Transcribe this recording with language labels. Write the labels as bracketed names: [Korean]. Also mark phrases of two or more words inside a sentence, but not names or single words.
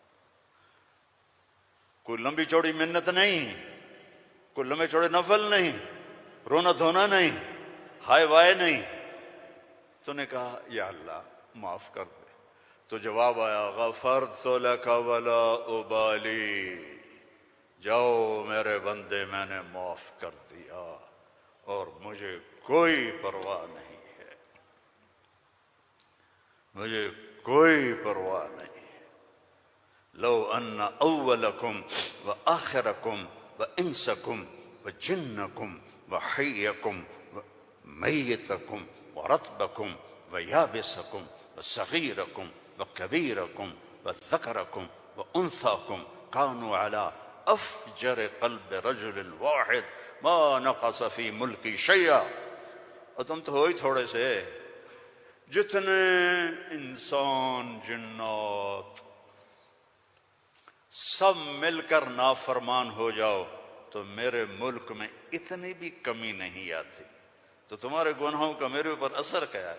[Urdu] کوئی لمبی چوڑی منت نہیں، کوئی لمبے چوڑے نفل نہیں، رونا دھونا نہیں، ہائے وائے نہیں، تو نے کہا [Arabic] یا اللہ [Urdu] معاف کر دے، تو جواب آیا [Arabic] غفرت لک ولا ابالی، [Urdu] جاؤ میرے بندے میں نے معاف کر دیا اور مجھے کوئی پرواہ نہیں ہے، مجھے کوئی پرواہ نہیں۔ [Arabic] لو ان اولکم وآخرکم وانسکم وجنکم وحیکم ومیتکم ورطبکم ویابسکم وصغیرکم وکبیرکم وذکرکم وانثاکم کانوا علی افجر قلب رجل واحد ما نقص فی ملکی شیئا، [Urdu] اور تم تو ہو ہی تھوڑے سے، جتنے انسان جنات سب مل کر نافرمان ہو جاؤ تو میرے ملک میں اتنی بھی کمی نہیں آتی، تو تمہارے گناہوں کا میرے اوپر اثر کیا ہے؟